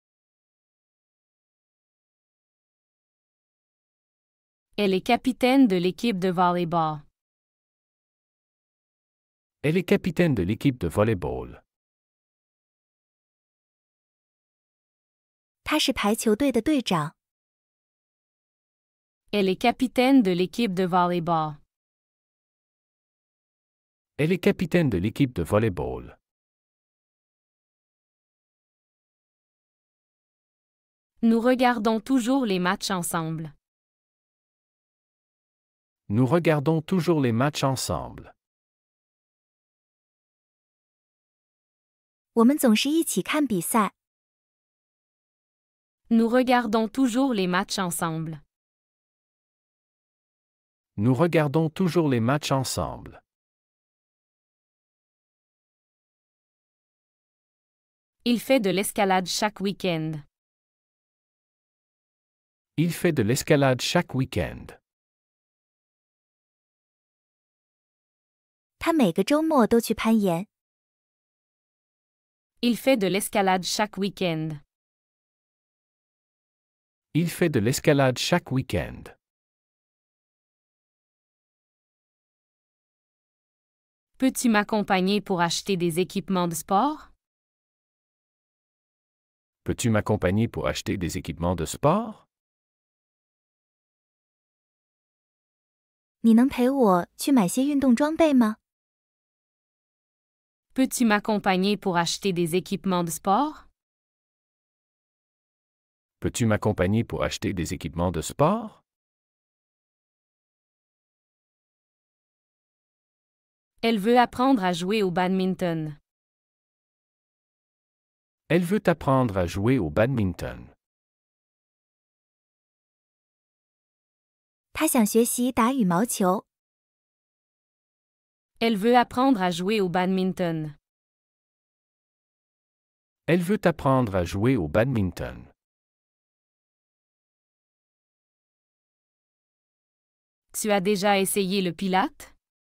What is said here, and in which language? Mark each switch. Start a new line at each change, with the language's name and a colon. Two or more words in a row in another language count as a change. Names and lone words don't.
French: Elle est capitaine de l'équipe de volleyball. Elle est capitaine de l'équipe de volleyball.
Chinese: 他是排球队的队长。
French: Elle est capitaine de l'équipe de volleyball. Elle est capitaine de l'équipe de volleyball. Nous regardons toujours les matchs ensemble. Nous regardons toujours les matchs ensemble.
Chinese: 我们总是一起看比赛。
French: Nous regardons toujours les matchs ensemble. Nous regardons toujours les matchs ensemble. Il fait de l'escalade chaque week-end. Il fait de l'escalade chaque week-end.
Chinese: 他每个周末都去攀岩。
French: Il fait de l'escalade chaque week-end. Il fait de l'escalade chaque week-end. Peux-tu m'accompagner pour acheter des équipements de sport? Peux-tu m'accompagner pour acheter des équipements de sport?
Chinese: 你能陪我去买些运动装备吗？
French: Peux-tu m'accompagner pour acheter des équipements de sport? Peux-tu m'accompagner pour acheter des équipements de sport? Elle veut apprendre à jouer au badminton. Elle veut apprendre à jouer au badminton.
Chinese: 他想学习打羽毛球。
French: Elle veut apprendre à jouer au badminton. Elle veut apprendre à jouer au badminton. Tu as déjà essayé le pilate?